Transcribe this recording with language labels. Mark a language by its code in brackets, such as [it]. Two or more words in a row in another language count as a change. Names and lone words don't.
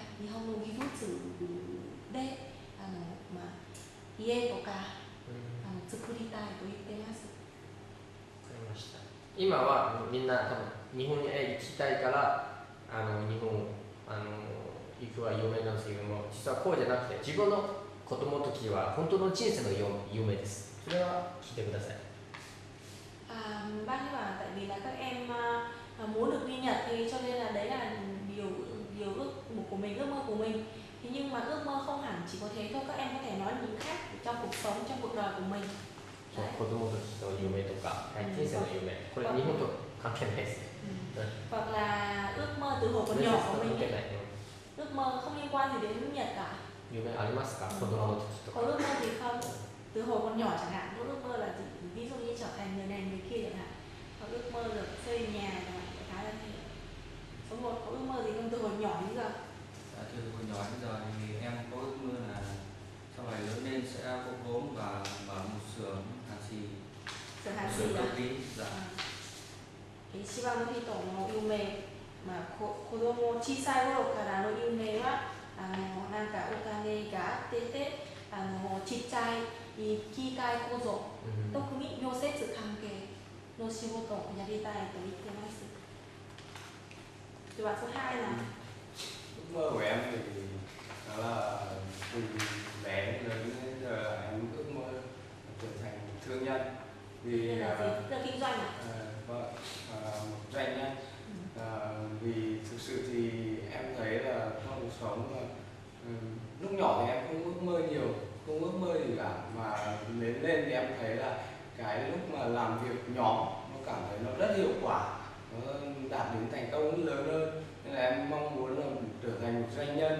[ja] 日本の技術で家とか作りたいと言ってます。わかりました。今はみんな多分日本へ行きたいから日本行くは有名なんですけども、実はこうじゃなくて自分の子供の時は本当の人生の夢です。それは聞いてください。 [vi] Bác ấy bảo tại vì là các em muốn được đi Nhật thì cho nên là đấy là điều ước mục của mình, ước mơ của mình. Thế nhưng mà ước mơ không hẳn chỉ có thế thôi, các em có thể nói những khác trong cuộc sống, trong cuộc đời của mình. [ja] 子供の時の夢とか、人生の夢、これ日本と関係ないです。 [vi] Hoặc là ước mơ từ hồi còn nhỏ của mình ấy. Ước mơ không liên quan gì đến Nhật cả. [ja] 夢ありますか？子供の時とか。 [vi] Có ước mơ gì không? Từ hồi còn nhỏ chẳng hạn, có ước mơ là gì? Ví dụ như trở thành người này người kia chẳng hạn. Có ước mơ được xây nhà và khá là thế. Số 1 có ước mơ gì không từ hồi nhỏ đến giờ? Dạ, từ hồi nhỏ đến giờ thì em có ước mơ là sau này lớn lên sẽ có vốn và mở một xưởng hàn xì. Xưởng hàn xì xưởng à? cơ khí. Dạ. [ja] 一番の人の夢、子供小さい頃からの夢はなんかお金があっててちっちゃい機械工作、特に溶接関係の仕事をやりたいと言ってます。 [vi] では、số 2 là ước mơ của em thì đó là từ bé đến lớn đến giờ là em ước mơ trở thành thương nhân. Vì đây là gì? Là kinh doanh à? Vâng, một doanh nhân. Vì thực sự thì em thấy là trong cuộc sống lúc nhỏ thì em không ước mơ nhiều, không ước mơ gì cả, mà lớn lên thì em thấy là cái lúc mà làm việc nhóm nó cảm thấy nó rất hiệu quả, nó đạt đến thành công lớn hơn, nên là em mong muốn là trở thành một doanh nhân.